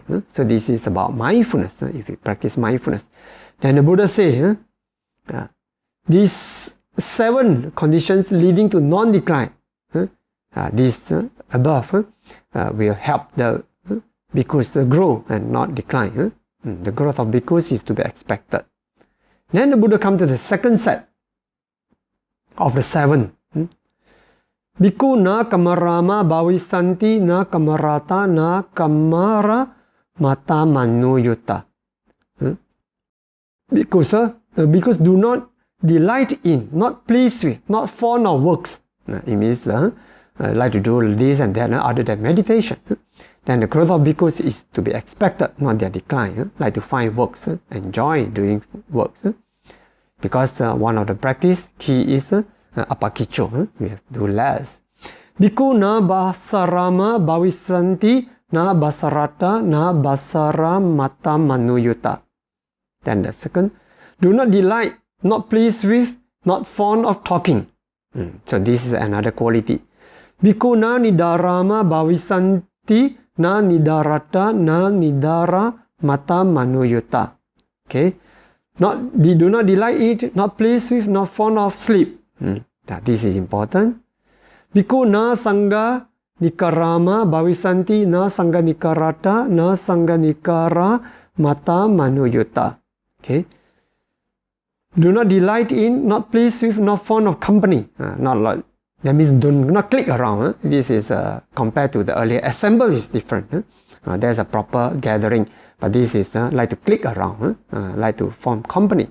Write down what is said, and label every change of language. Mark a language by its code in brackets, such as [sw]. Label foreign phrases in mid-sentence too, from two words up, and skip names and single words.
[en] So this is about mindfulness. If we practice mindfulness, then the Buddha say these 7 conditions leading to non-decline, these above will help the bhikkhus grow and not decline. The growth of bhikkhus is to be expected. Then the Buddha comes to the second set of the 7. [pi] Bhikkhu na kamarama bhavisanti na kamarata na kamara mata manuyuta. [en] Bhikkhus do not delight in, not pleased with, not fond of works. It means like to do this and that other than meditation. Then the growth of bhikkhus is to be expected, not their decline. Like to find works, enjoy doing works. Because one of the practice key is apakicho, we have to do less. [pi] Bhikkhu na basarama bhavisanti na basarata na basara mata manuyuta. [en] Then the second, do not delight, not pleased with, not fond of talking. So this is another quality. [pi] Bhikkhu na nidarama bhavisanti na nidarata na nidara mata manuyuta. [en] Okay, they do not delight it, not pleased with, not fond of sleep. This is important. [pi] Bhikkhu na sangha nikarama bhavisanti na sangha nikarata na sangha nikara mata manuyuta. [en] Okay, do not delight in, not pleased with, not fond of company. That means do not click around. This is compared to the earlier. Assemble is different. There's a proper gathering, but this is like to click around, like to form company.